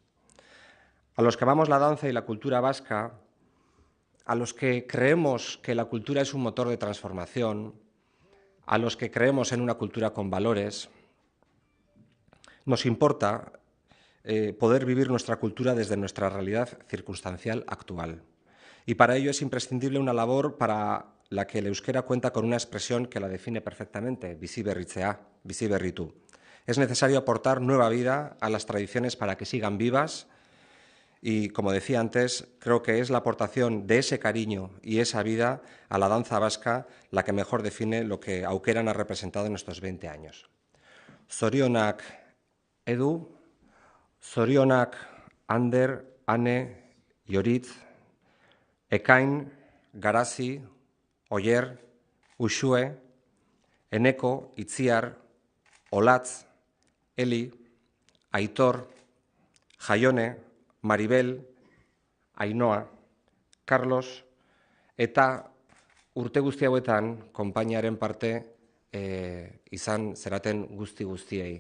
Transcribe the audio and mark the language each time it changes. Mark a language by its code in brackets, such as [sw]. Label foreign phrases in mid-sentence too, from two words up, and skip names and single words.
[es] A los que amamos la danza y la cultura vasca, a los que creemos que la cultura es un motor de transformación, a los que creemos en una cultura con valores, nos importa poder vivir nuestra cultura desde nuestra realidad circunstancial actual. Y para ello es imprescindible una labor para la que el euskera cuenta con una expresión que la define perfectamente, [eu] bizi berritzea, bizi berritu. [es] Es necesario aportar nueva vida a las tradiciones para que sigan vivas y, como decía antes, creo que es la aportación de ese cariño y esa vida a la danza vasca la que mejor define lo que Aukeran ha representado en estos 20 años. [eu] Zorionak Edu, zorionak Ander, Ane, Joritz, Ekain, Garazi, Oyer, Uxue, Eneko, Itziar, Olatz, Eli, Aitor, Jaione, Maribel, Ainhoa, Carlos, eta urte guzti hauetan konpainiaren parte izan zeraten guztiei.